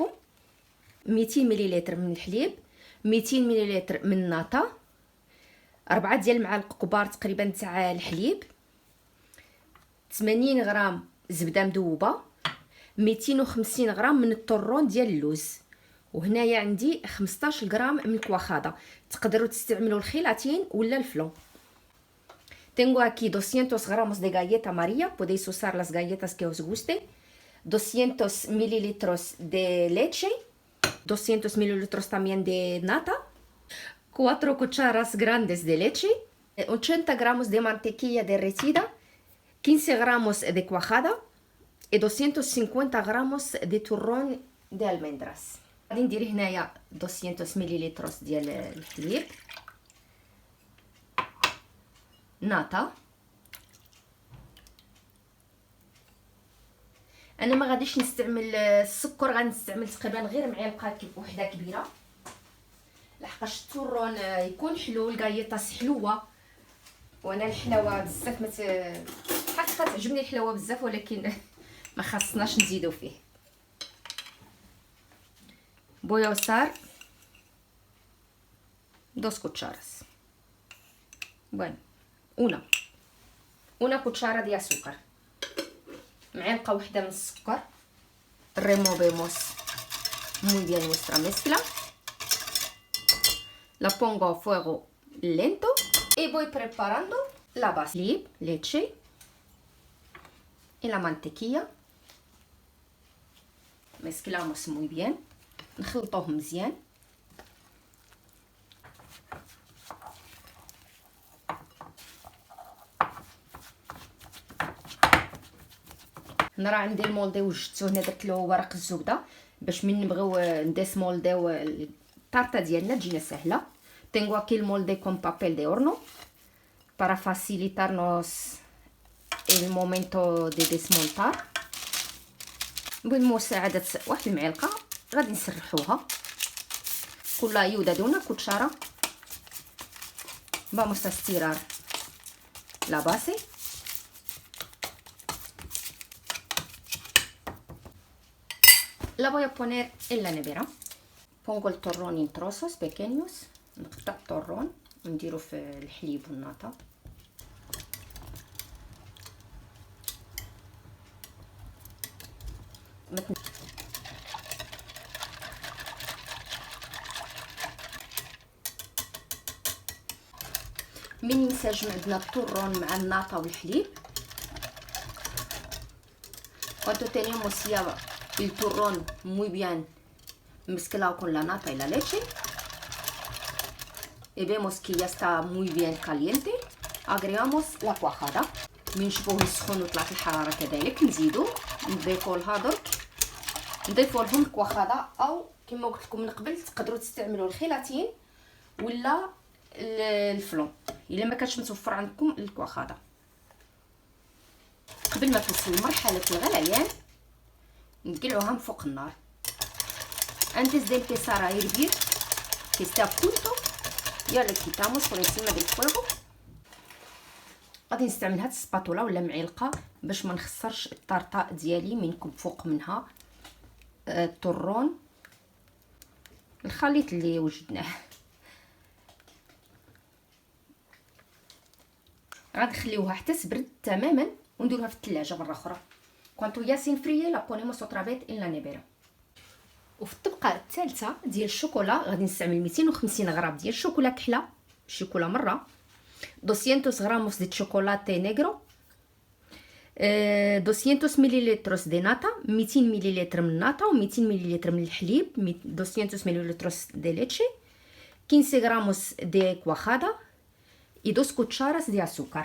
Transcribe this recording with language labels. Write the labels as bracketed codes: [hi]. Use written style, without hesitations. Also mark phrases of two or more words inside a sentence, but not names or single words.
[ar] 200 مليلتر من الحليب، 200 مليلتر من الناتا، 4 ديال المعالق كبار تقريبا تاع الحليب، 80 غرام زبده مذوبه، 250 غرام من الطرون ديال اللوز، وهنايا عندي 15 غرام من الكواخاضه. تقدروا تستعملوا الخيلاتين ولا الفلون. [es] Tengo aquí 200 gramos de galleta María, podéis usar las galletas que os guste, 200 mililitros de leche, 200 mililitros también de nata, 4 cucharas grandes de leche, 80 gramos de mantequilla derretida, 15 gramos de cuajada y 250 gramos de turrón de almendras. [ar] غادي ندير هنايا 200 مليلتر ديال الحليب، ناتا. انا ما غاديش نستعمل السكر، غنستعمل تقريبا غير معلقه وحده كبيره لحقاش التورون يكون حلو، الكايطاس حلوه وانا الحلاوه بزاف حقيقه تعجبني الحلاوه بزاف، ولكن ما خاصناش نزيدو فيه. [es] voy a usar 2 cucharas, bueno, una cuchara de azúcar, [ar] معلقه واحده من السكر. [es] removemos muy bien nuestra mezcla, la pongo a fuego lento y voy preparando la base. Leche, leche y la mantequilla. mezclamos muy bien، [ar] نخلطوهم مزيان. هنا راه عندي المولدي وجدتو، هنا درت له ورق الزبده باش من نبغيو نديسمولديو الطارطه ديالنا تجينا سهله. [es] tengo aquí el molde con papel de horno para facilitarnos el momento de desmontar. [ar] بمساعده واحد المعلقه غادي نسرحوها. [es] كل ayuda de una cuchara vamos a estirar la base. La voy a poner en la nevera. Pongo el torrón en trozos pequeños. [ar] نقطع الطرون ونديرو في الحليب والناتا. من ينسجم عندنا الطرون مع الناتا والحليب. [es] cuando tenemos ya el turrón muy bien mezclado con la nata y la leche y vemos que ya está muy bien caliente, agregamos la cuajada. [ar] من نشوفوه يسخن وطلعت الحراره كذلك نزيدو نضيفوا لها درك، نضيفوا لهم الكواخاضه، او كما قلت لكم من قبل تقدروا تستعملوا الخيلاتين ولا الفلون الا ما كانش متوفر عندكم الكواخاضه. قبل ما توصل لمرحله الغليان نقلعوها من فوق النار. [es] antes de empezar a hervir, que esté a punto, ya le quitamos por encima del fuego. [ar] غادي نستعمل هاد السباتولا ولا معلقه باش ما نخسرش الطارطه ديالي من نكب فوق منها الطرون الخليط اللي وجدناه. غادي نخليوها حتى تبرد تماما ونديروها في الثلاجه مره اخرى. [es] cuanto ya se enfríe la ponemos otra vez en la nevera. [ar] وفي الطبقه الثالثه ديال الشوكولا غادي نستعمل 250 غرام ديال الشوكولا كحله، شوكولا مره، [es] 200 gramos de chocolate negro, [ar] 200 مليلتر [es] de nata, [ar] 200 مليلتر من الناتا و200 مليلتر من الحليب، 200 مليلتر [es] de leche, [ar] 15 [es] gramos de cuajada y 2 cucharas [ar] ديال السكر.